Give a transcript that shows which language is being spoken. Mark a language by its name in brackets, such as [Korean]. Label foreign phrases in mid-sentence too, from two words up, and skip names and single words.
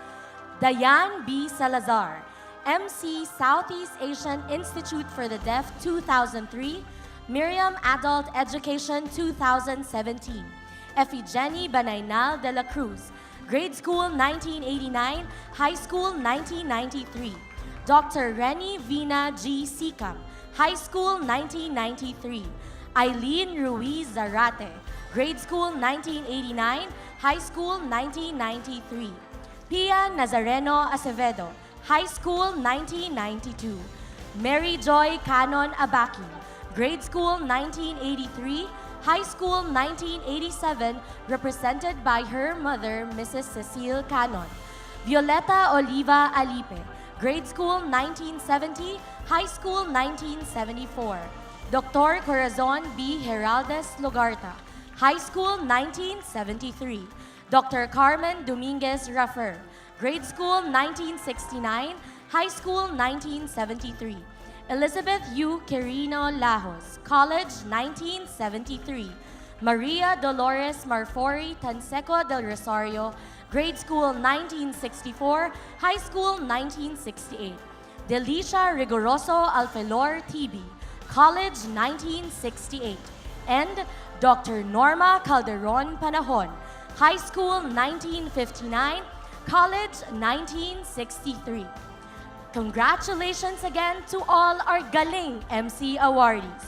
[English] Diane B. Salazar, MC Southeast Asian Institute for the Deaf 2003, Miriam Adult Education 2017, Efigenie Banaynal de la Cruz, Grade School 1989, High School 1993, Dr. Renny Vina G. Sikam, High School 1993, Eileen Ruiz Zarate, Grade School 1989, High School 1993. Pia Nazareno Acevedo, High School 1992. Mary Joy Canon Abaki, Grade School 1983, High School 1987, represented by her mother, Mrs. Cecile Canon. Violeta Oliva Alipe, Grade School 1970, High School 1974. Dr. Corazon B. Heraldez Logarta, High School 1973. Dr. Carmen Dominguez Raffer, Grade School 1969, High School 1973. Elizabeth U. Quirino Lajos, College 1973. Maria Dolores Marfori Tanseco del Rosario, Grade School 1964, High School 1968. Delicia Rigoroso Alfelor TB, College 1968, and Dr. Norma Calderon Panahon, High School 1959, College 1963. Congratulations again to all our GalingMC awardees.